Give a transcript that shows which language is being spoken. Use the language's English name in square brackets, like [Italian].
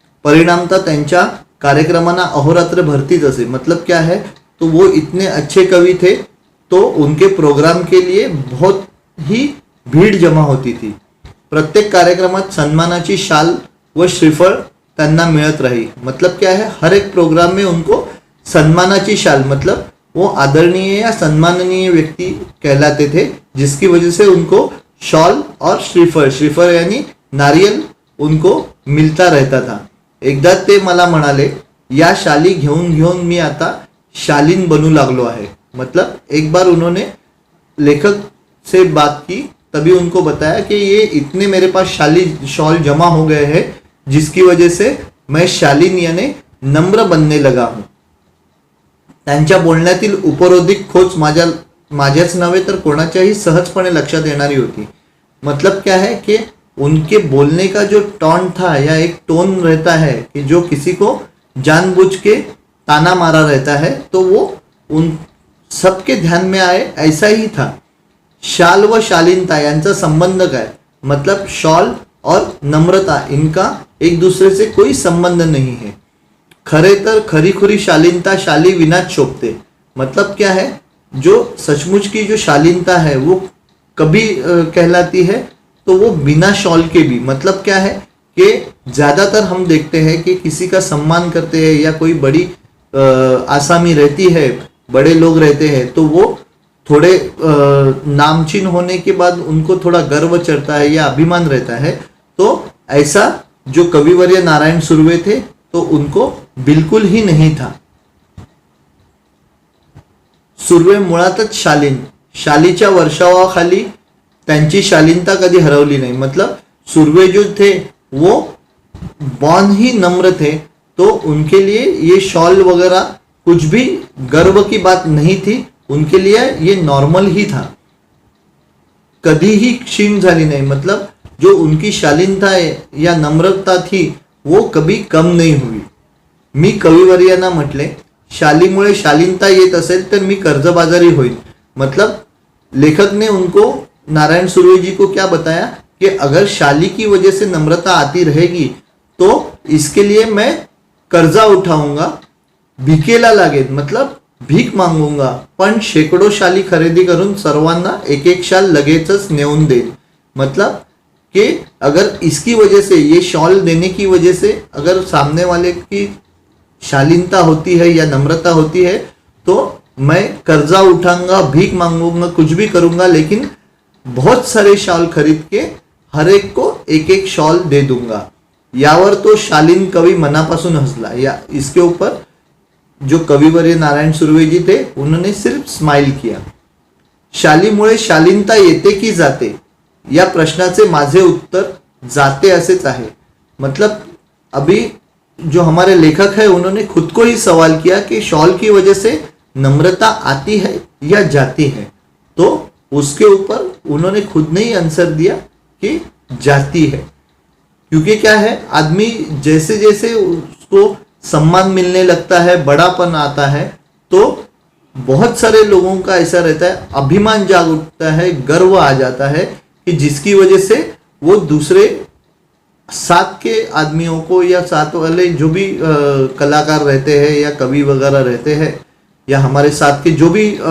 [Marathi] परिणामतः त्यांच्या कार्यक्रमांना अहोरात्र भरतीच असे. [Hindi] मतलब क्या है, तो वो इतने अच्छे कवि थे तो उनके प्रोग्राम के लिए बहुत ही भीड़ जमा होती थी. [Marathi] प्रत्येक कार्यक्रमात सन्मानाची शाल व श्रीफळ त्यांना मिळत रही. [Hindi] मतलब क्या है, हर एक प्रोग्राम में उनको सम्मानाची शाल, मतलब वो आदरणीय या सम्माननीय व्यक्ति कहलाते थे, जिसकी वजह से उनको शॉल और श्रीफळ यानी नारियल उनको मिलता रहता था. [Marathi] एकदा ते मला म्हणाले या शाली घेऊन घेऊन मी आता शालीन बनू लागलो आहे. [Hindi] मतलब एक बार उन्होंने लेखक से बात की, तभी उनको बताया कि ये इतने मेरे पास शॉल जमा हो गए हैं जिसकी वजह से मैं शालीन यानी नम्र बनने लगा हूं. [Marathi] त्यांच्या बोलण्यातील उपरोधिक खोच माझ्याच नव्हे तर कोणाच्याही सहजपणे लक्षात येणारी होती. [Hindi] मतलब क्या है कि उनके बोलने का जो टोन था या एक टोन रहता है कि जो किसी को जानबूझ के ताना मारा रहता है, तो वो उन सबके ध्यान में आए ऐसा ही था. [Marathi] शाल व शालीनता यांचा संबंध काय, [Hindi] मतलब शॉल और नम्रता इनका एक दूसरे से कोई संबंध नहीं है. [Marathi] खरे तर खरीखुरी शालीनता शाली विनाच शोभते. [Hindi] मतलब क्या है, जो सचमुच की जो शालीनता है वो कभी कहलाती है तो वो बिना शॉल के भी. मतलब क्या है कि ज्यादातर हम देखते हैं कि किसी का सम्मान करते हैं या कोई बड़ी आसामी रहती है, बड़े लोग रहते हैं, तो वो थोड़े नामचीन होने के बाद उनको थोड़ा गर्व चढ़ता है या अभिमान रहता है. तो ऐसा जो कविवर्य नारायण सुर्वे थे तो उनको बिल्कुल ही नहीं था. [Marathi] सुर्वे मुळातच शालीन. शालीच्या वर्षावाखाली त्यांची शालीनता कधी हरवली नाही. [Hindi] मतलब सुर्वे जो थे वो बॉर्न ही नम्र थे, तो उनके लिए ये शॉल वगैरह कुछ भी गर्व की बात नहीं थी. उनके लिए ये नॉर्मल ही था, कभी ही [Marathi] क्षीण झाली [Hindi] नहीं. मतलब जो उनकी शालीनता या नम्रता थी वो कभी कम नहीं हुई. [Marathi] मी कविवर्यांना म्हटले शालीमुळे शालीनता येत असेल तर मी कर्जबाजारी होईल. [Hindi] मतलब लेखक ने उनको नारायण सुर्वे जी को क्या बताया कि अगर शाली की वजह से नम्रता आती रहेगी तो इसके लिए मैं कर्जा उठाऊंगा, [Marathi] भिकेला लागेल, [Hindi] मतलब भीक मागूंगा, [Marathi] पण शेकडो शाली खरेदी करून सर्वांना एक एक शाल लगेचच नेऊन देईल. [Hindi] मतलब कि अगर इसकी वजह से, ये शॉल देने की वजह से अगर सामने वाले की शालीनता होती है या नम्रता होती है तो मैं कर्जा उठाऊंगा, भीख मांगूंगा, कुछ भी करूंगा, लेकिन बहुत सारे शॉल खरीद के हर एक को एक एक शॉल दे दूंगा. [Marathi] यावर तो शालीन कवी मनापासून हंसला। [Hindi] या इसके ऊपर जो कविवर्य नारायण सुर्वे जी थे उन्होंने सिर्फ स्माइल किया। [Marathi] शालीमुळे शालीनता येते की जाते, या प्रश्नाचे माझे उत्तर जाते असेच आहे। [Hindi] मतलब अभी जो हमारे लेखक है उन्होंने खुद को ही सवाल किया कि शॉल की वजह से नम्रता आती है या जाती है, तो उसके ऊपर उन्होंने खुद ने ही आंसर दिया कि जाती है। क्योंकि क्या है, आदमी जैसे जैसे उसको सम्मान मिलने लगता है, बड़ापन आता है, तो बहुत सारे लोगों का ऐसा रहता है, अभिमान जाग उठता है, गर्व आ जाता है कि जिसकी वजह से वो दूसरे साथ के आदमियों को या साथ वाले जो भी कलाकार रहते हैं या कवि वगैरह रहते हैं या हमारे साथ के जो भी